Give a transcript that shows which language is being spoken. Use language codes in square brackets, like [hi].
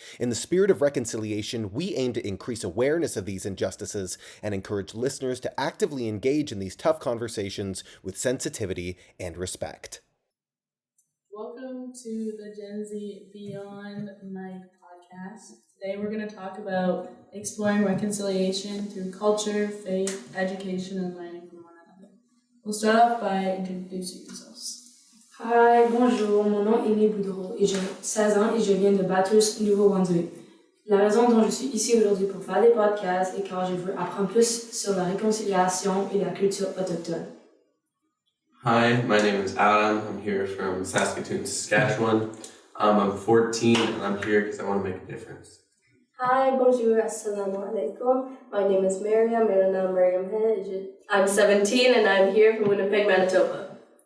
[en] In the spirit of reconciliation, we aim to increase awareness of these injustices and encourage listeners to actively engage in these tough conversations with sensitivity and respect. Welcome to the Gen Z Beyond Mic podcast. Today we're going to talk about exploring reconciliation through culture, faith, education, and learning from one another. We'll start off by introducing yourselves. Hi, [fr] bonjour, mon nom est Amy Boudreau et j'ai 16 ans et je viens de Bathurst, Nouveau-Brunswick. La raison dont je suis ici aujourd'hui pour faire des podcasts est car je veux apprendre plus sur la réconciliation et la culture autochtone. [en] Hi, my name is Adam. I'm here from Saskatoon, Saskatchewan. I'm 14 and I'm here because I want to make a difference. Hi, [fr] bonjour, [ar] assalamu alaikum. [en] My name is Miriam, [hi] मेरा नाम मरियम है. [en] I'm 17 and I'm here from Winnipeg, Manitoba.